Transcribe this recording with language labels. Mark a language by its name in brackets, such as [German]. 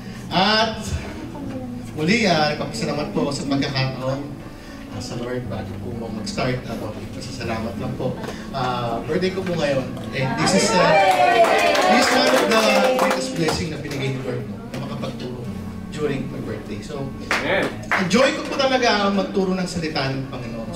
[Filipino] At muli, nagpapasalamat po ako sa pagkakataon sa Lord bago po mag-start. Pasasalamat lang po. Birthday ko po ngayon. [English] And this is one of the greatest blessing [Filipino] na binigay ni Lord na makapagturo [English] during my birthday. [Filipino] So, enjoy ko po talaga magturo ng salita ng Panginoon.